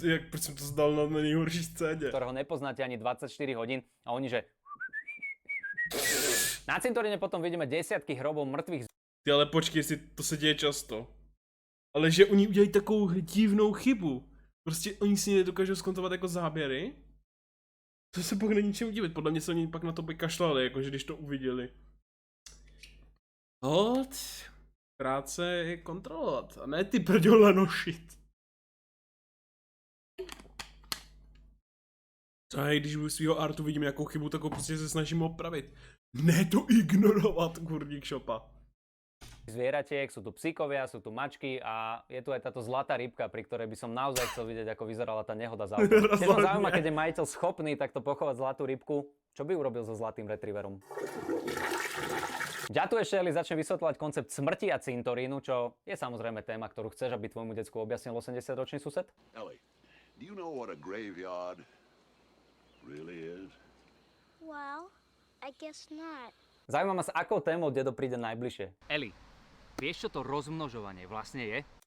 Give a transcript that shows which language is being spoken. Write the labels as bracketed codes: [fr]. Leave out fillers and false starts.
[cs] Proč jsem to zdal na nejhorší scéně? [sk] Ktorého nepoznáte ani 24 hodín a oni že... Na cintoríne potom vidíme desiatky hrobov mŕtvych. [cs] Ty ale počkej, jestli to se děje často. Ale že oni udělají takovou divnou chybu. Prostě oni si nedokážou zkontrolovat jako záběry. To se pak není ničemu divit, podle mě se oni pak na to kašlali, jakože když to uviděli. Práce je kontrolovat, a ne ty prďole nošit. A když u svého artu vidím nějakou chybu, tak ho prostě se snažím opravit. Ne to ignorovat, kurník šopa. [sk] Zvieratiek, sú tu psíkovia, sú tu mačky a je tu aj táto zlatá rybka, pri ktorej by som naozaj chcel vidieť, ako vyzerala tá nehoda za autom. Keď ma zaujíma, keď je majiteľ schopný takto pochovať zlatú rybku, čo by urobil so zlatým retrieverom? Ďatu ešte Ellie začne vysvetľovať koncept smrti a cintorínu, čo je samozrejme téma, ktorú chceš, aby tvojmu decku objasnil 80-ročný sused? [en] Ellie, do you know what a graveyard really is? Well, I guess not. [sk] Zaujíma ma, s akou témou dedo príde najbližšie. Ellie, vieš, čo to rozmnožovanie vlastne je?